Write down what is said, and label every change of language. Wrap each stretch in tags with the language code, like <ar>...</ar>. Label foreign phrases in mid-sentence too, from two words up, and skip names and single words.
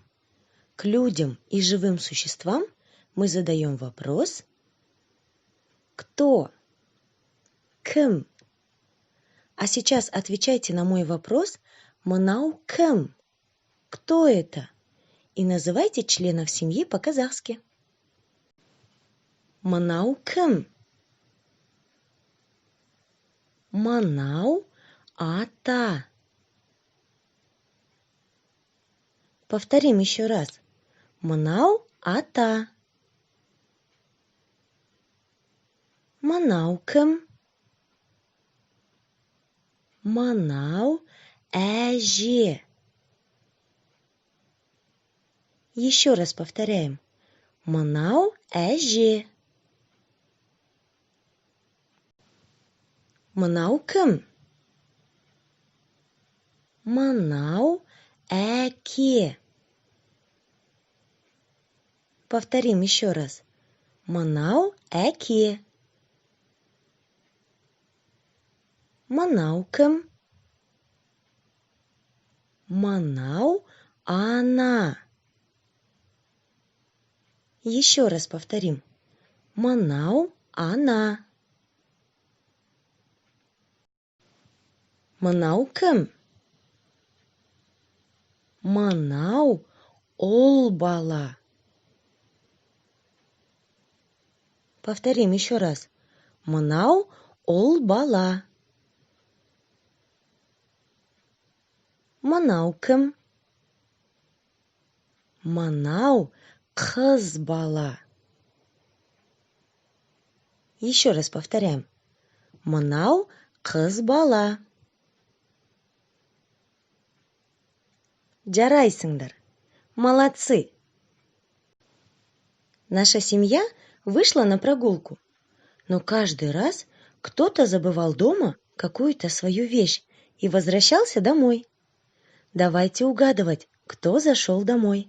<ru>К людям и живым существам мы задаем вопрос «Кто?». «Кім?». А сейчас отвечайте на мой вопрос</ru> <kk>«Мынау кім?».</kk> <ru>Кто это? И называйте членов семьи по-казахски.</ru> <kk>Мынау кім? Мынау ата.</kk> <ru>Повторим еще раз.</ru> <kk>Мынау ата. Мынау кім? Мынау әже.</kk> <ru>Еще раз повторяем.</ru> <kk>Мынау әже. Мынау кім? Мынау әке.</kk> <ru>Повторим еще раз.</ru> <kk>Мынау әке. Мынау кім? Мынау ана.</kk> <ru>Еще раз повторим.</ru> <kk>Мынау ана. Мынау кім? Мынау ұл бала.</kk> <ru>Повторим еще раз.</ru> <kk>Мынау ұл бала. Мынау кім? Мынау қыз бала.</kk> <ru>Еще раз повторяем.</ru> <kk>Мынау қыз бала. Жарайсыңдар.</kk> <ru>Молодцы. Наша семья вышла на прогулку, но каждый раз кто-то забывал дома какую-то свою вещь и возвращался домой. Давайте угадывать, кто зашел домой.</ru>